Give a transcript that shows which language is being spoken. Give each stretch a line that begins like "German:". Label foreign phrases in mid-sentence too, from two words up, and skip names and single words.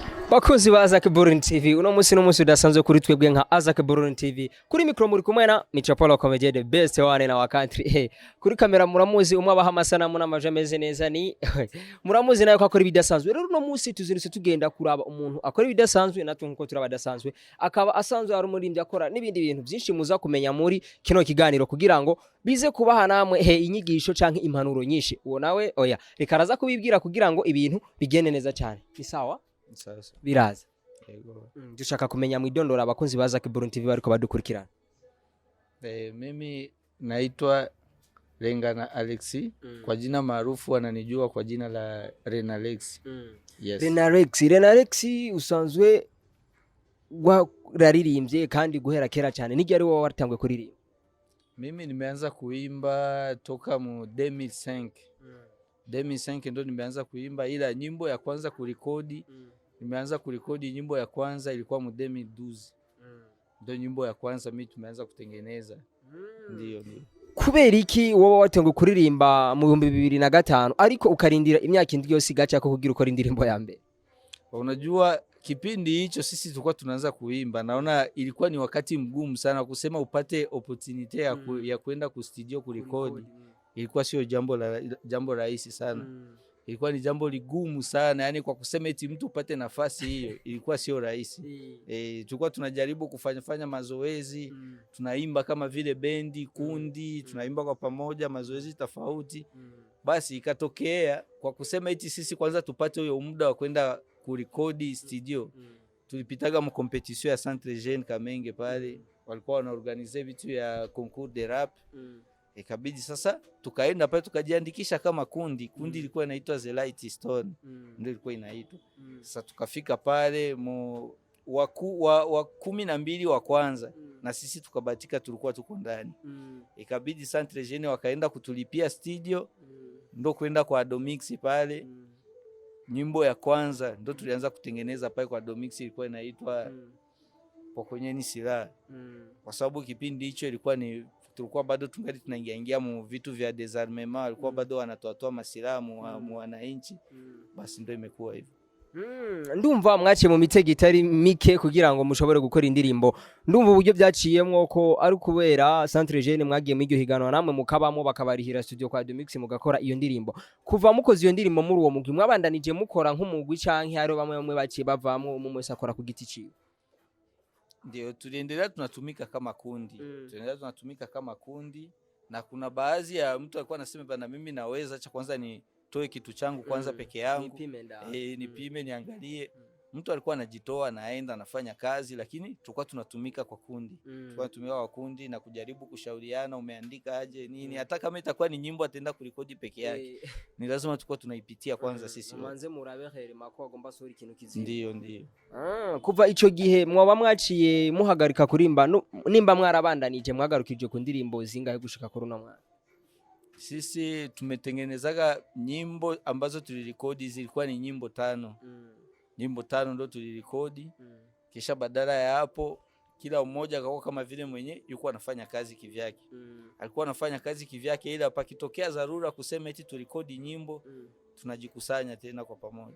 Rundi: Bakozi ba Abaririmvyi TV uno musi udasanzwe kuri twebwe nka Abaririmvyi TV kuri micro muri kumwe na Michapolo Comedy
English: the best one
Rundi: na wakantri kuri kamera muramuzi umwe abaha amasanamu n'amaje ameze neza ni muramuzi nayo ko akora ibidasanzwe rero uno musi tuziritse tugenda kuraba umuntu akora ibidasanzwe natwe nkuko turabadasanzwe akaba asanzwe ari umuririmbyi akora n'ibindi bintu byinshi muza kumenya muri kino kiganiro kugira ngo bize kubaha namwe inyigisho canke impanuro nyinshi uwo nawe oya reka araza kubibwira kugira ngo ibintu bigende neza cyane ni sawa biraza yego dushaka kumenya mwidondora abakunzi baza Abaririmvyi TV bariko badukurikirana.
Swahili: Mimi naitwa Renalex kwa jina maarufu wananijua kwa jina la Renalex.
English: Yes.
Rundi: Renalex usanzwe wararirimbye kandi guhera kera cyane nigi ari wowe watangwe kuririmba.
Swahili: Mimi nimeanza kuimba toka mu 2005. 2005 ndo nimeanza kuimba, ila nyimbo ya kwanza kurekodi nimeanza kurekodi nyimbo ya kwanza ilikuwa mu 2012. Ndo nyimbo ya kwanza mimi tumeanza kutengeneza. Ndio.
Rundi: Kubera iki wowe watangwe kuririmba mu 2005 ariko ukarindira imyaka indi yose gacha ko kugira uko indirimbo ya mbere?
Swahili: Unajua kipindi hicho sisi tulikuwa tunaanza kuimba, naona ilikuwa ni wakati mgumu sana kusema upate opportunity ya kwenda ku studio kurekodi. Ilikuwa sio jambo rahisi sana. Ilikuwa ni jambo ligumu sana, yani kwa kusema eti mtu upate nafasi hiyo ilikuwa sio rahisi. Tulikuwa tunajaribu kufanya mazoezi, tunaimba kama vile bendi, kundi, tunaimba kwa pamoja mazoezi tofauti. Basi ikatokea kwa kusema eti sisi kwanza tupate huyo muda wa kwenda kurekodi studio. Tulipitaga mu competition ya Centre Jeune Kamenge pale, walikuwa wanaorganize vitu ya
French: concours de rap.
Swahili: Ikabidi sasa tukaenda pale tukajiandikisha kama kundi ilikuwa inaitwa The Light Stone, ndio ilikuwa inaitwa. Sasa tukafika pale wa 12 wa kwanza na sisi tukabatika tulikuwa tuko ndani. Ikabidi Centre Jeune wakaenda kutulipia studio, ndio kwenda kwa Domix pale. Nyimbo ya kwanza ndio tulianza kutengeneza pale kwa Domix, ilikuwa inaitwa Pokonyeni Silaha. Kwa sababu kipindi hicho ilikuwa ni tulikuwa bado tungali tunaingia mu vitu vya desarmement, walikuwa bado wanatoa masilaha mu wananchi. Basi ndio imekuwa hivyo.
Rundi: Ndumva mwaciye mu mitego itari mike kugira ngo mushobore gukora indirimbo. Ndumva uburyo byaciyemwo ko ari kubera Centre Jeune mwagiye mu iryo higanwa namwe mukabamo bakabarihira studio kwa Domix mugakora iyo ndirimbo. Kuva mukoze iyo ndirimbo muri uwo mugwi mwabandanije mukora nk'umugwi canke hari bamwe baciye bavamo umwe wese akora ku giti ciwe?
Swahili: Ndio tuliendelea tunatumika kama kundi na kuna baadhi ya mtu alikuwa anasema bana mimi naweza cha kwanza ni toe kitu changu kwanza peke yangu nipime niangalie. Mtu alikuwa anajitoa naenda anafanya kazi, lakini tulikuwa tunatumika kwa kundi. Tulikuwa tunatumika kwa kundi na kujaribu kushauriana umeandika aje nini, hata kama itakuwa ni nyimbo ataenda kurekodi peke yake. Ni lazima tulikuwa tunaipitia kwanza sisi.
Rundi: Manze murabehere mako agomba sori ikintu kizima.
Swahili: Ndio.
Rundi: Kuva ico gihe mwaba mwaciye muhagarika kurimba nimba mwarabandanije mwagarukije ku ndirimbo zingahe gushika kuri uno mwana?
Swahili: Sisi tumetengenezaga nyimbo ambazo tulirekodi zilikuwa ni nyimbo 5. Nyimbo 5 ndo tulirekodi. Kisha badala ya hapo kila mmoja akakuwa kama vile mwenye yuko anafanya kazi kivyake. Alikuwa anafanya kazi kivyake, ila pakitokea dharura kusema eti turekodi nyimbo tunajikusanya tena kwa pamoja.